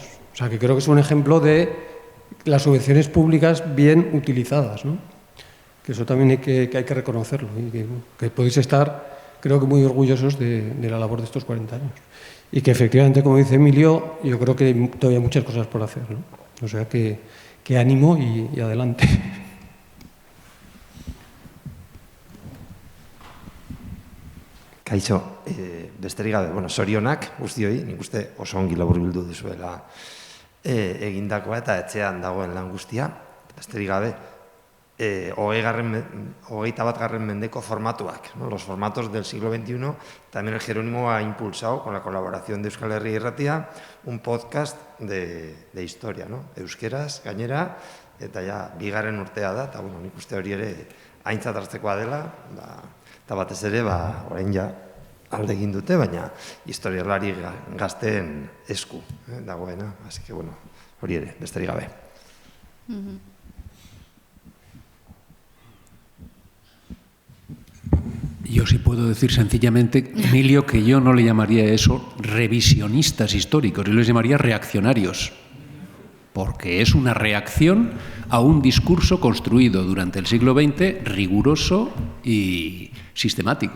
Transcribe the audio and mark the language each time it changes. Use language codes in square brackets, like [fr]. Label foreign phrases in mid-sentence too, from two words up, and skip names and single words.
[es] O sea, que creo que es un ejemplo de las subvenciones públicas bien utilizadas, ¿no? Que eso también hay que reconocerlo y que podéis estar, creo que muy orgullosos de la labor de estos 40 años. Y que efectivamente, como dice Emilio, yo creo que hay todavía muchas cosas por hacer, ¿no? O sea que ánimo y adelante. [eu] Kaixo, besterik gabe, zorionak guztioi, nik uste oso ongi laburbildu duzuela egindakoa eta etxean dagoen lan guztia. Besterik gabe, 21. mendeko formatuak, [es] ¿no? Los formatos del siglo XXI. También el Jerónimo ha impulsado, con la colaboración de Euskal Herria Irratia, un podcast de historia, ¿no? [eu] Euskeraz, gainera, eta ja, 2. urtea da, eta nik uste hori ere aintzat hartzekoa dela, eta batez ere, orain ja alde egin dute, baina historialari gazteen esku dagoena. [es] Así que, [eu] hori ere, besterik gabe. [es] Yo sí puedo decir sencillamente, Emilio, que yo no le llamaría eso revisionistas históricos, yo les llamaría reaccionarios, porque es una reacción a un discurso construido durante el siglo XX, riguroso y sistemático.